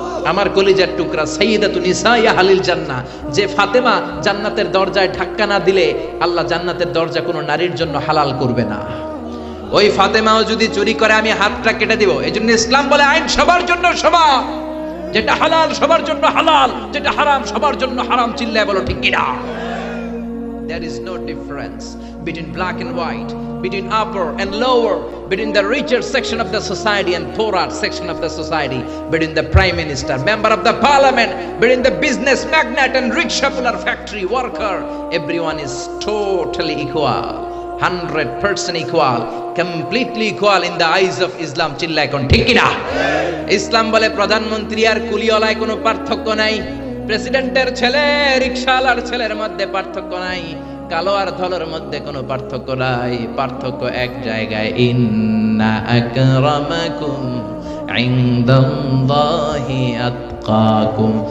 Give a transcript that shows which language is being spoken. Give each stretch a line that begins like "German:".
Bangla: আমার কলিজার টুকরা
Arabic: সাইয়্যিদাতুন নিসাই আহলিল জান্নাহ,
Bangla: যে ফাতেমা জান্নাতের দরজায় ধাক্কা না দিলে আল্লাহ জান্নাতের দরজা কোনো নারীর জন্য হালাল করবে না। ওই ফাতেমাও যদি চুরি করে, আমি হাতটা কেটে দিব। এজন্য ইসলাম বলে আইন সবার জন্য সমান, যেটা হালাল সবার জন্য হালাল, যেটা হারাম সবার জন্য হারাম। চিল্লায় বলো ঠিক কিনা?
English: There is no difference between black and white, between upper and lower, between the richer section of the society and poorer section of the society, between the prime minister, member of the parliament, between the business magnate and rickshaw puller, factory worker. Everyone is totally equal, 100% equal, completely equal in the eyes of Islam.
Bangla: চিল্লা এখন ঠিক কিনা? ইসলাম বলে প্রধানমন্ত্রী আর কুলিওয়ালায় কোনো পার্থক্য নাই, প্রেসিডেন্টের ছেলে রিকশাওয়ালার ছেলের মধ্যে পার্থক্য নাই, কালো আর ধলার মধ্যে কোনো পার্থক্য নাই। পার্থক্য এক জায়গায়,
Arabic: ইন্না আকরামাকুম ইনদাল্লাহি আতকাকুম।